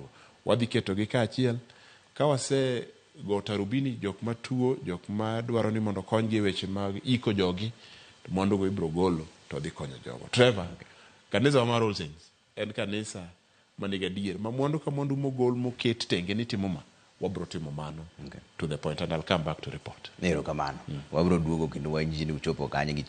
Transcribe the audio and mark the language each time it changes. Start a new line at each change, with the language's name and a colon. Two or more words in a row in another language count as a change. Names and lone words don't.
Luo (Kenya and Tanzania): Wadhi keto gi kaachiel ka wase go tarubini jok matuo, jok madwaro ni mondo konygi weche mag iko jogi, mwandu go ibro golo to dhi konyo jogo. Trevor, kanisa wa mar All Saints en kanisa manigadier ma mwandu ka mwandu mogol moket tenge ni timo ma wabro timo mano
English: to the point and I'll come back to report.
Luo (Kenya and Tanzania): Nero kamano. Wabro duogo kendo wajini uchopo kanye gi